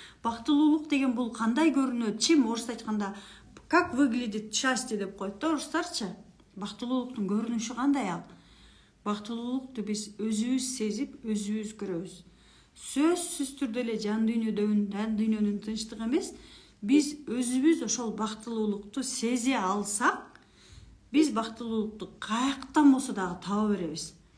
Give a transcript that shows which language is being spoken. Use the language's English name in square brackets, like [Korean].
[Kyrgyz] Бактылуулук деген бул кандай көрүнөт? Чим орусча айтканда [Russian] как выглядит счастье [Kyrgyz] деп коет да орустарча. Бактылуулуктун көрүнүшү кандай ал? Бактылуулукту биз өзүбүз сезип, өзүбүз көрөбүз. Сөзсүз түрдө эле жан дүйнөнүн тынчтыгы эмес, биз өзүбүз ошол бактылуулукту сезе алсак, биз бактылуулукту каяктан болсо дагы таба беребиз.